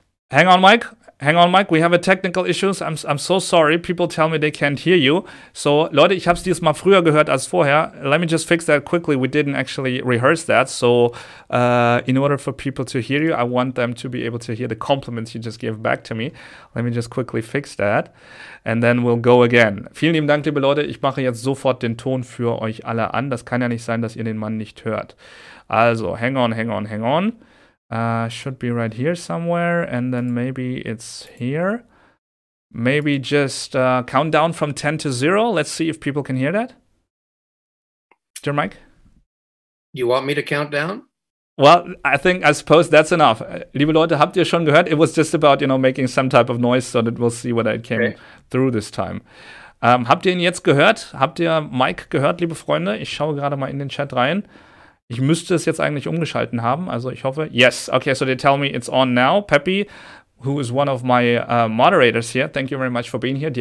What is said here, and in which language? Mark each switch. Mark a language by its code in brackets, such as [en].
[en] Hang on, Mike. Hang on, Mike. We have a technical issues. I'm so sorry. People tell me they can't hear you. [de] So, Leute, ich habe es dieses Mal früher gehört als vorher. [en] Let me just fix that quickly. We didn't actually rehearse that. So, in order for people to hear you, I want them to be able to hear the compliments you just gave back to me. Let me just quickly fix that. And then we'll go again. [de] Vielen lieben Dank, liebe Leute. Ich mache jetzt sofort den Ton für euch alle an. Das kann ja nicht sein, dass ihr den Mann nicht hört. [en] Also, hang on, hang on, hang on. Should be right here somewhere, and then maybe it's here. Maybe just count down from 10 to 0. Let's see if people can hear that. Dear Mike? You want me to count down? Well, I suppose that's enough. [de] Liebe Leute, habt ihr schon gehört? [en] It was just about, making some type of noise so that we'll see whether it came through this time. [de] Habt ihr ihn jetzt gehört? Habt ihr Mike gehört, liebe Freunde? Ich schaue gerade mal in den Chat rein. Ich müsste es jetzt eigentlich umgeschalten haben, also ich hoffe. [en] Yes, okay, so they tell me it's on now. Peppy, who is one of my moderators here, thank you very much for being here.